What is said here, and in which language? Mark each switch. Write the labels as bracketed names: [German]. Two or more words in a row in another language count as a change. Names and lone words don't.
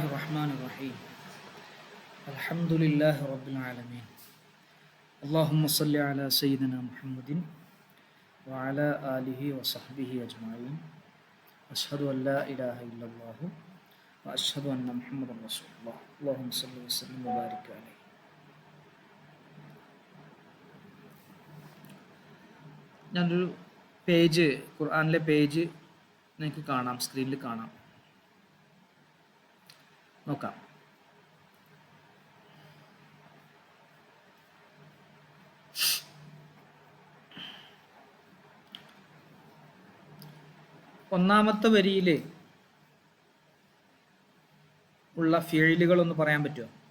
[Arabic] الرحمن الرحيم الحمد لله رب العالمين اللهم صل على سيدنا محمد وعلى آله وصحبه أجمعين أشهد أن لا إله إلا الله وأشهد أن محمدا رسول الله اللهم صل وسلم وبارك عليه. [Malayalam] ഞാനൊരു പേജ്, ഖുർആനിലെ പേജ് നിങ്ങൾക്ക് കാണാം, സ്ക്രീനിൽ കാണാം, നോക്കാം. ഒന്നാമത്തെ വരിയിൽ ഉള്ള ഫീലുകളൊന്ന് പറയാൻ പറ്റുമോ?